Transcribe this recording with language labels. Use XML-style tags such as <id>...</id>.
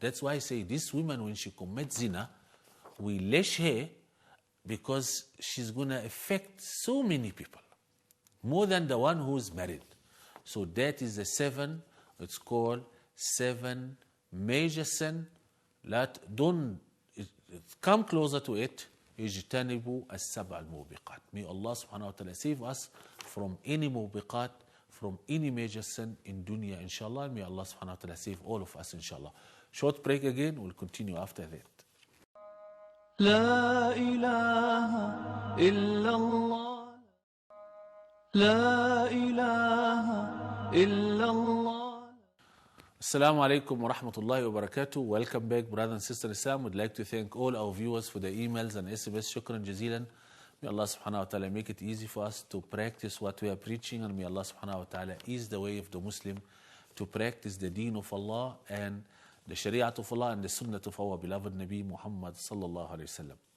<en>That's why I say this woman, when she commits zina, we lash her, because she's going to affect so many people, more than the one who's married. So that is the 7, it's called 7 major sin. Don't come closer to it.</en> <ar>اجتنبوا السبع الموبقات.</ar> <en>May Allah subhanahu wa ta'ala save us from any mubiqat, from any major sin in dunya, inshallah. May Allah subhanahu wa ta'ala save all of us, inshallah. Short break again, we'll continue after that.</en> <ar>لا إله إلا الله لا إله إلا الله. Assalamu alaikum wa rahmatullahi wa barakatuh.</ar> <en>Welcome back, brothers and sisters in Islam. We'd like to thank all our viewers for the emails and SMS.</en> <ar>Shukran jazilan.</ar> <en>May Allah subhanahu wa ta'ala make it easy for us to practice what we are preaching, and may Allah subhanahu wa ta'ala ease the way of the Muslim to practice the deen of Allah and the Shariat of Allah and the Sunnah of our beloved Nabi Muhammad sallallahu alayhi wa sallam.</en>